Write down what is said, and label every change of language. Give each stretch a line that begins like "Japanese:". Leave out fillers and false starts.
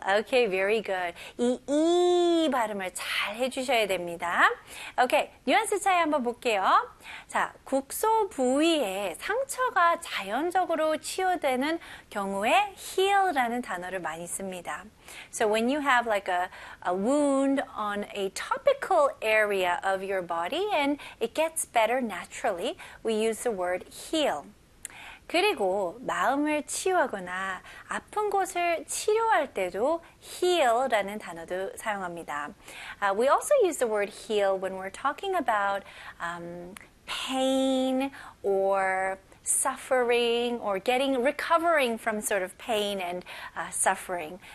English: Okay, very good.
Korean: 이 E 발음을 잘 해주셔야 됩니다. Okay, 뉘앙스 차이 한번 볼게요. 자, 국소 부위에 상처가 자연적으로 치유되는 경우에 heal라는 단어를 많이 씁니다.
English: So when you have like a wound on a topical area of your body and it gets better naturally, we use the word heal.
Korean: 그리고 마음을 치유하거나 아픈 곳을 치료할 때도 heal라는 단어도 사용합니다.
English: We also use the word heal when we're talking about pain or suffering or getting recovering from sort of pain and suffering.